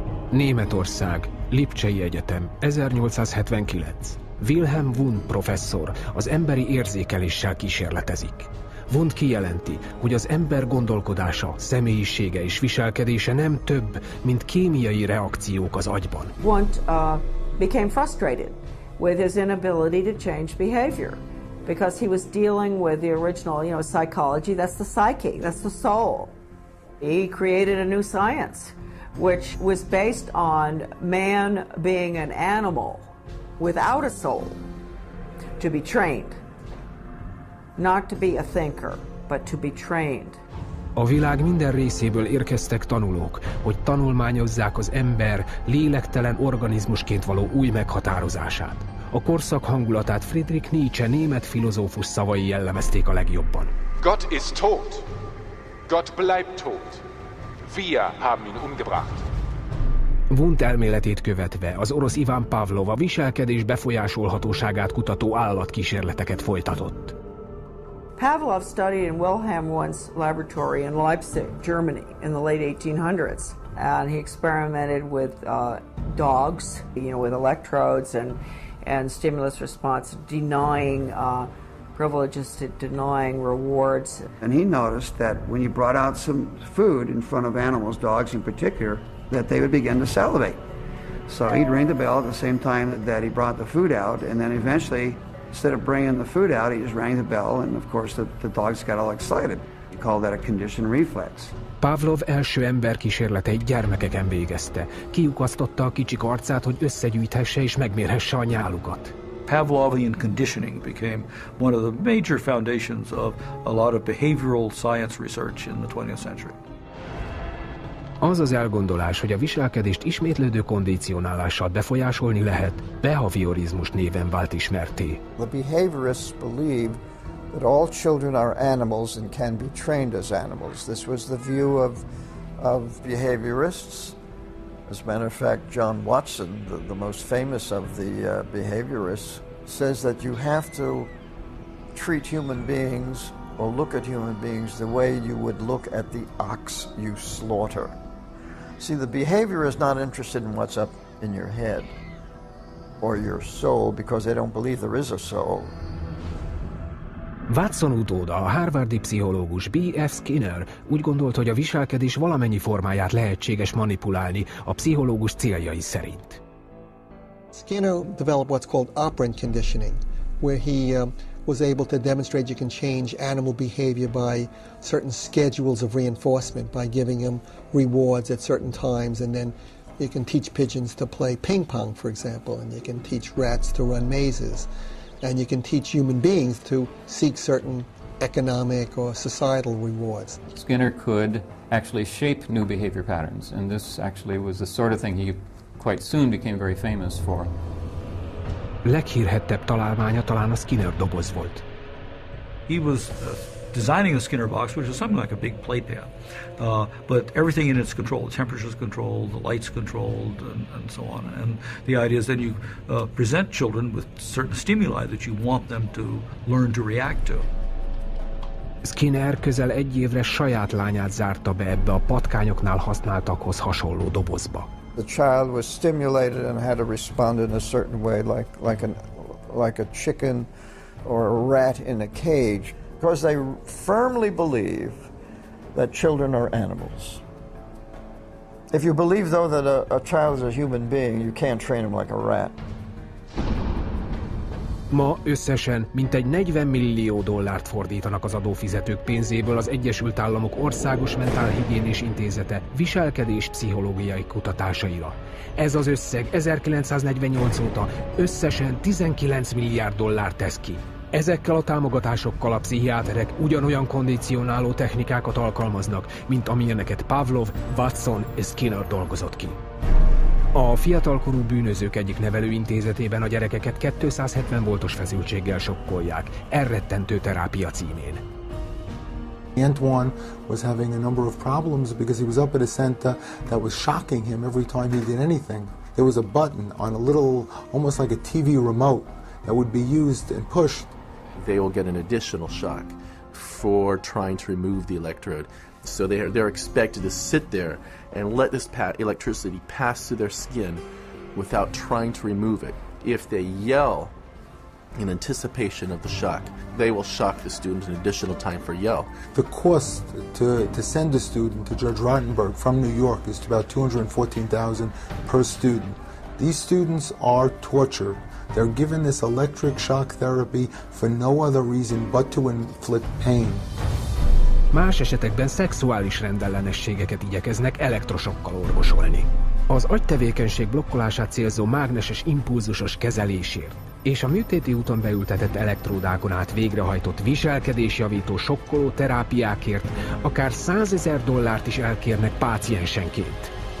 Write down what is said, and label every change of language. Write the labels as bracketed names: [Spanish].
[Hungarian] Németország, Lipcsei Egyetem, 1879. Wilhelm Wundt professzor az emberi érzékeléssel kísérletezik. Wundt kijelenti, hogy az ember gondolkodása, személyisége és viselkedése nem több, mint kémiai reakciók az agyban. [English] Wundt became frustrated with his inability to change behavior because he was dealing with the original, psychology. That's the psyche, that's the soul. He created a new science, which was based on man being an animal without a soul, to be trained. Not to be a thinker, but to be trained. [Hungarian] A világ minden részéből érkeztek tanulók, hogy tanulmányozzák az ember lélektelen organizmusként való új meghatározását. A korszak hangulatát Friedrich Nietzsche német filozófus szavai jellemezték a legjobban. [German] Gott ist tot. Gott bleibt tot. Wir haben ihn umgebracht. [Hungarian] Wundt elméletét követve az orosz Iván Pavlov a viselkedés befolyásolhatóságát kutató állatkísérleteket folytatott. [English] Pavlov studied in Wilhelm Wundt's laboratory in Leipzig, Germany, in the late 1800s, and he experimented with dogs, with electrodes and stimulus response, denying privileges to denying rewards. And he noticed that when you brought out some food in front of animals, dogs in particular, that they would begin to salivate. So he'd ring the bell at the same time that he brought the food out, and then eventually, instead of bringing the food out, he just rang the bell, and of course the dogs got all excited. He called that a conditioned reflex. [Hungarian] Pavlov első emberkísérleteit gyermekeken végezte. Kiukasztotta a kicsik arcát, hogy összegyűjthesse és megmérhesse a nyálukat. [English] Pavlovian conditioning became one of the major foundations of a lot of behavioral science research in the 20th century. [Hungarian] Az az elgondolás, hogy a viselkedést ismétlődő kondicionálással befolyásolni lehet, behaviorizmus néven vált ismerté. [English] The behaviorists believe that all children are animals and can be trained as animals. This was the view of behaviorists. As a matter of fact, John Watson, the most famous of the behaviorists, says that you have to treat human beings or look at human beings the way you would look at the ox you slaughter. See, the behavior is not interested in what's up in your head or your soul because they don't believe there is a soul. [Hungarian] Watson utóda, a harvardi pszichológus B.F. Skinner úgy gondolt, hogy a viselkedés valamennyi formáját lehetséges manipulálni a pszichológus céljai szerint. [English] Skinner developed what's called operant conditioning, where he was able to demonstrate you can change animal behavior by certain schedules of reinforcement, by giving them rewards at certain times, and then you can teach pigeons to play ping pong, for example, and you can teach rats to run mazes. And you can teach human beings to seek certain economic or societal rewards. Skinner could actually shape new behavior patterns, and this actually was the sort of thing he quite soon became very famous for. [Hungarian] Leghírhettebb találmánya talán a Skinner doboz volt. [English] He was designing the Skinner box, which is something like a big playpen, but everything in it's controlled. The temperature's controlled, the light's controlled, and so on. And the idea is then you present children with certain stimuli that you want them to learn to react to. [Hungarian] Skinner közel egy évre saját lányát zárta be ebbe a patkányoknál használtakhoz hasonló dobozba. [English] The child was stimulated and had to respond in a certain way, like a chicken or a rat in a cage. Because they firmly believe that children are animals. If you believe, though, that a child is a human being, you can't train him like a rat. [Hungarian] Ma összesen mintegy $40 millió fordítanak az adófizetők pénzéből az Egyesült Államok Országos Mentálhigiénés Intézete viselkedés pszichológiai kutatásaira. Ez az összeg 1948 óta összesen $19 milliárd tesz ki. Ezekkel a támogatásokkal a pszichiáterek ugyanolyan kondicionáló technikákat alkalmaznak, mint amilyeneket Pavlov, Watson és Skinner dolgozott ki. A fiatalkorú bűnözők egyik nevelőintézetében a gyerekeket 270 voltos feszültséggel sokkolják, elrettentő terápia címén. [English] Antoine was having a number of problems because he was up at a center that was shocking him every time he did anything. There was a button on a little, almost like a TV remote, that would be used and pushed. They will get an additional shock for trying to remove the electrode. So they're expected to sit there and let this electricity pass through their skin without trying to remove it. If they yell in anticipation of the shock, they will shock the student an additional time for yell. The cost to send a student to Judge Rottenberg from New York is about $214,000 per student. These students are tortured. They're given this electric shock therapy for no other reason but to inflict pain. [Hungarian] Más esetekben szexuális rendellenességeket igyekeznek elektrosokkal orvosolni. Az agytevékenység blokkolását célzó mágneses impulzusos kezelésért és a műtéti úton beültetett elektródákon át végrehajtott viselkedésjavító sokkoló terápiákért akár $100,000 is elkérnek páciensenként.